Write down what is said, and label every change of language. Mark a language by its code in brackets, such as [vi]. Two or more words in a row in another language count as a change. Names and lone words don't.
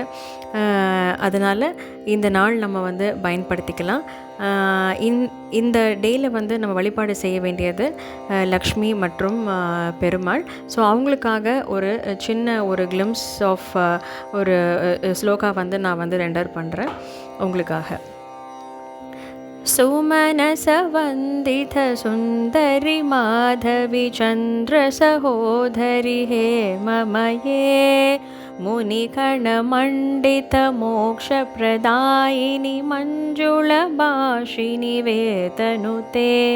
[ta] அதனால் இந்த நாள் நம்ம பயன்படுத்திக்கலாம். இந்த டேயில் நம்ம வழிபாடு செய்ய வேண்டியது லக்ஷ்மி மற்றும் பெருமாள். ஸோ அவங்களுக்காக ஒரு சின்ன ஒரு [en] glimpse of [ta] ஒரு ஸ்லோகா நான் ரெண்டர் பண்ணுறேன் உங்களுக்காக. [sa] सुमनसवन्दित सुन्दरि माधवी चन्द्र सहोदरि हे ममये मुनिगणमण्डित मोक्षप्रदायिनि मञ्जुलभाषिनि वेतनुते